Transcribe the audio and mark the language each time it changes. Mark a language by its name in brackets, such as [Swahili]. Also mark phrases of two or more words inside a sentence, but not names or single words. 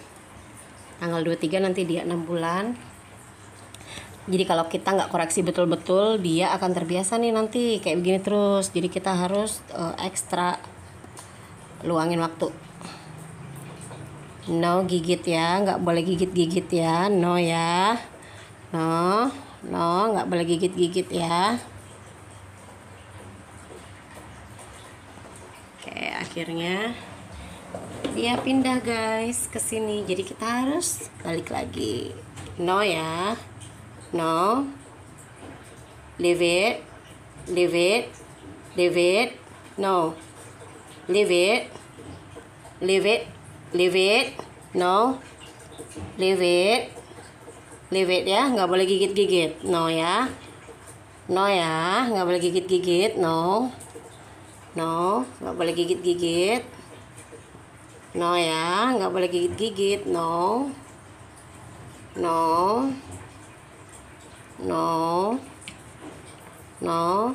[Indonesian] Tanggal 23 nanti dia 6 bulan. Jadi kalau kita nggak koreksi betul-betul, dia akan terbiasa nih nanti kayak begini terus. Jadi kita harus ekstra luangin waktu. No gigit ya, nggak boleh gigit-gigit ya. [English] No ya. No, no, [Indonesian] nggak boleh gigit-gigit ya. Oke, akhirnya dia pindah guys ke sini. Jadi kita harus balik lagi. No ya. [English] No, leave it, leave it, leave it. No, leave it, leave it, leave it. No, leave it, leave it ya. [Indonesian] Nggak boleh gigit-gigit. No ya. No ya, nggak boleh gigit-gigit. [English] No, no, [Indonesian] nggak boleh gigit-gigit. No ya, nggak boleh gigit-gigit. [English] No, no. No, no.